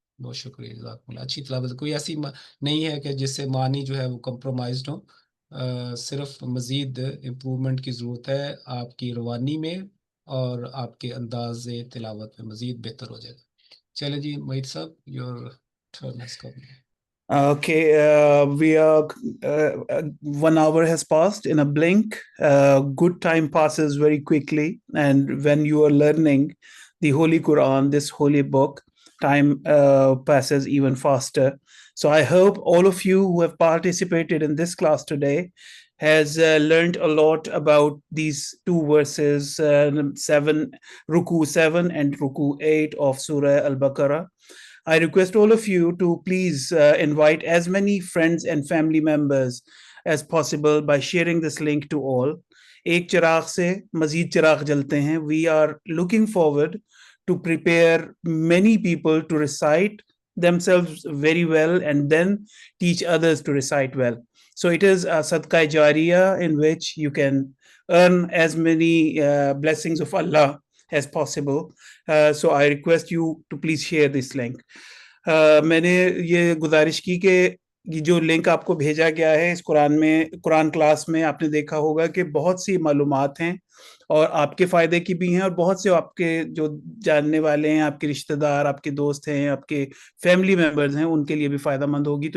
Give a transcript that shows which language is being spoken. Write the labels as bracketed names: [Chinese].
[Urdu] بہت شکریہ، جزاکم اللہ. اچھی تلاوت. کوئی ایسی نہیں ہے کہ جس سے معنی جو ہے وہ کمپرومائزڈ ہو، صرف مزید امپرومنٹ کی ضرورت ہے آپ کی روانی میں اور آپ کے انداز تلاوت میں مزید بہتر ہو جائے گا. چلیں جی معید صاحب، [English] Your turn has come. Okay, we are 1 hour has passed in a blink. Good time passes very quickly, and when you are learning the Holy Quran, this holy book, time passes even faster. So I hope all of you who have participated in this class today has learned a lot about these 2 verses, 7, Ruku 7 and Ruku 8 of Surah Al-Baqarah. I request all of you to please invite as many friends and family members as possible by sharing this link to all. [Urdu] Ek chirag se mazid chirag jalte hain. [English] We are looking forward to prepare many people to recite themselves very well and then teach others to recite well. So it is a sadqa jariyah in which you can earn as many blessings of Allah as possible. So I request you to please share this link. [Urdu] میں نے یہ گزارش کی کہ جو link آپ کو بھیجا گیا ہے اس قرآن کلاس میں آپ نے دیکھا ہوگا کہ بہت سی معلومات ہیں اور آپ کے فائدے کی بھی ہیں اور بہت سے آپ کے جو جاننے والے ہیں، آپ کے رشتہ دار، آپ کے دوست ہیں، آپ کے فیملی ممبرز ہیں، ان کے لیے بھی فائدہ مند ہوگی.